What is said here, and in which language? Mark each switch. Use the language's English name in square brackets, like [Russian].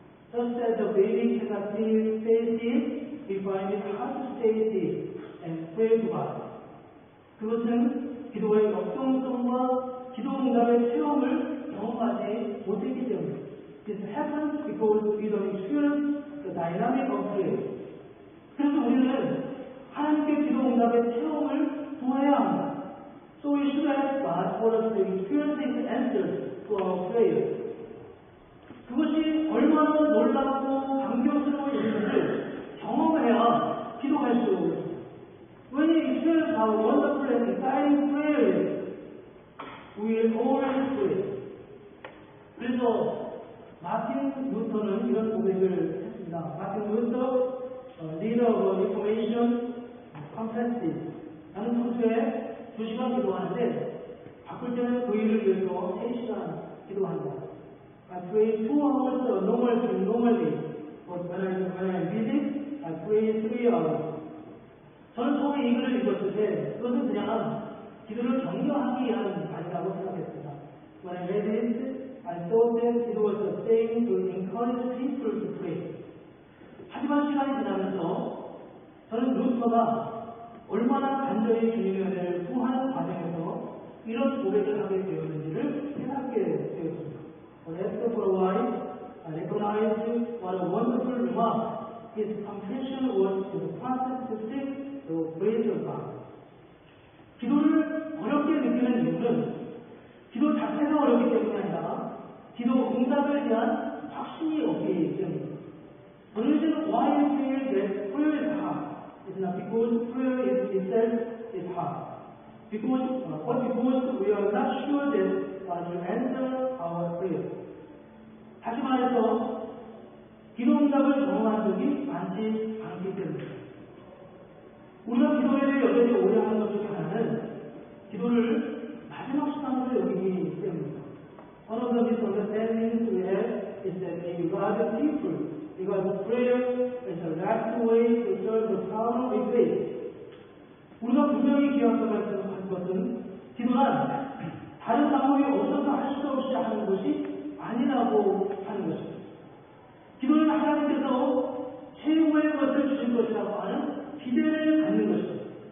[English] Just as a baby cannot stay still, we find it hard to stay still and pray to God. [Korean] 그것은 기도의 역동성과 기도 응답의 체험을 경험하지 못했기 때문입니다. [English] This happens because we don't experience the dynamic of prayer. [Korean] 그래서 우리는 하나님께 기도 응답의 체험을 구해야 합니다. [English] So we should ask God for us to experience His answers to our prayer. [Korean] 그것이 얼마나 놀랍고 감격스러운 일인지를 경험해야 기도할 수 있습니다. [English] When we experience how wonderful and exciting prayer is, we will always pray. [Korean] 그래서 마틴 루터는 이런 고백을 했습니다. [English] 마틴 루터, leader of Reformation Conference. [Korean] 나는 평소에 2시간 기도하는데 바쁠 때는 그 일을 위해서 3시간 기도한다. [English] I pray 2 hours normally, but when I'm busy, I pray 3 hours. [Korean] 저는 처음에 이 글을 읽었을 때 그것은 그냥 기도를 격려하기 위한 말이라고 생각했습니다. [English] When I read it, I thought that it was a saying to encourage people to pray. [Korean] 하지만 시간이 지나면서 저는 루터가 얼마나 간절히 주님의 은혜를 구하는 과정에서 이런 고백을 하게 되었는지를 깨닫게 되었습니다. [English] But after for a while, I recognized what a wonderful remark his confession was to the process to seek the grace of God. [Korean] 기도를 어렵게 느끼는 이유는 기도 자체가 어렵기 때문이 아니라 기도 응답에 대한 확신이 없기 때문입니다. [English] The reason why you feel that prayer is hard is not because prayer itself is hard, but because we are not sure that God will answer our prayer. [Korean] 다시 말해서 기도 응답을 경험한 적이 많지 않기 때문입니다. 우리가 기도를 여전히 오해하는 것 중에 하나는 기도를 마지막 수단으로 여기기 때문입니다. [English] One of the misunderstandings we have is that we regard prayer as the last way to solve the problem we face. [Korean] 우리가 분명히 기억해야 할 것은 기도란 다른 방법이 없어서 할 수 없이 하는 것이 아니라고 하는 것입니다. 기도는 하나님께서 최고의 것을 주실 것이라고 하는 기대를 갖는 것입니다.